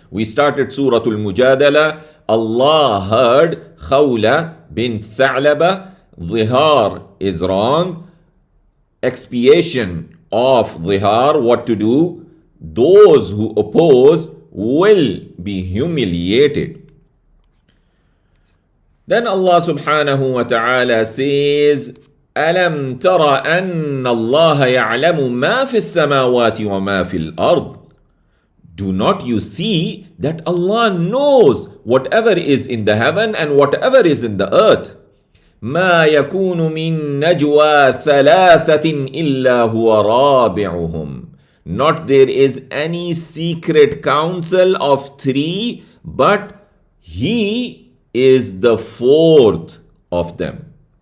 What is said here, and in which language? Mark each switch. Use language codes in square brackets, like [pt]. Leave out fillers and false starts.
[en] We started Surah Al-Mujadala. Allah heard Khawla bint Tha'laba. Dhihar is wrong. Expiation of dhihar, what to do? Those who oppose will be humiliated. [ar] Then Allah subhanahu wa ta'ala says, أَلَمْ تَرَ أَنَّ اللَّهَ يَعْلَمُ مَا فِي السَّمَاوَاتِ وَمَا فِي الْأَرْضِ. [en] Do not you see that Allah knows whatever is in the heaven and whatever is in the earth? [ar] مَا يَكُونُ مِن نَجْوَى ثَلَاثَةٍ إِلَّا هُوَ رَابِعُهُمْ. [en] Not there is any secret council of 3, but He is the 4th of them.